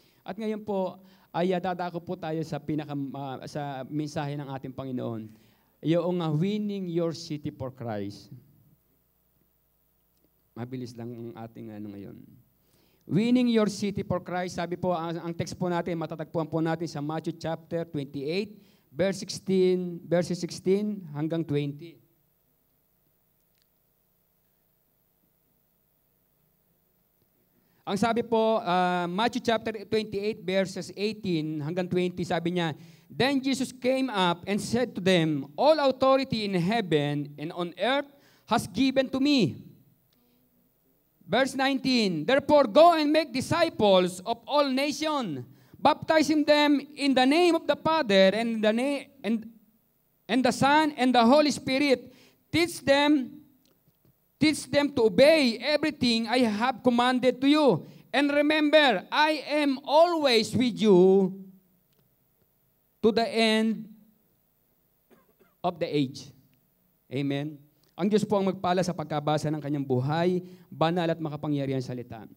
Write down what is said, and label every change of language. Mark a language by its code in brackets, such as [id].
[tl] At ngayon po ay dadako po tayo sa sa mensahe ng ating Panginoon. Yung [en] winning your city for Christ. [tl] Mabilis lang ang ating ngayon. [en] Winning your city for Christ. [tl] Sabi po, ang text po natin, matatagpuan po natin sa Matthew chapter 28, verses 16 hanggang 20. Ang sabi po, [en] Matthew chapter 28, verses 18 [tl] hanggang 20, sabi niya, [en] Then Jesus came up and said to them, All authority in heaven and on earth has given to me. Verse 19, Therefore go and make disciples of all nations, baptizing them in the name of the Father and the Son and the Holy Spirit. Teach them to obey everything I have commanded to you. And remember, I am always with you to the end of the age. Amen. [tl] Ang Diyos po ang magpala sa pagkabasa ng kanyang buhay, banal at makapangyarihan salita.